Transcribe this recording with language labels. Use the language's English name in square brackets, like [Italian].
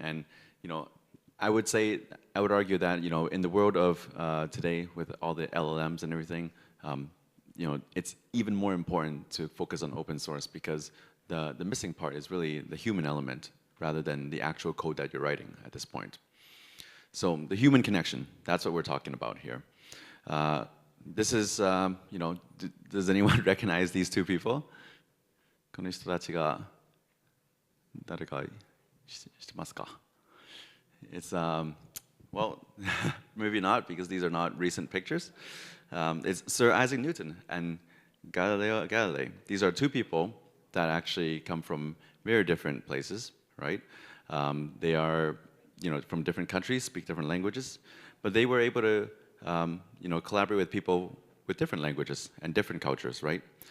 [English] And, I would argue that, in the world of today with all the LLMs and everything, it's even more important to focus on open source because the missing part is really the human element rather than the actual code that you're writing at this point. So the human connection, that's what we're talking about here. This is, does anyone recognize these two people? [Japanese] この人たちが誰か知ってますか? [English] It's, well, maybe not because these are not recent pictures. It's Sir Isaac Newton and Galileo Galilei. These are two people that actually come from very different places, right? They are, from different countries, speak different languages, but they were able to, collaborate with people with different languages and different cultures, right?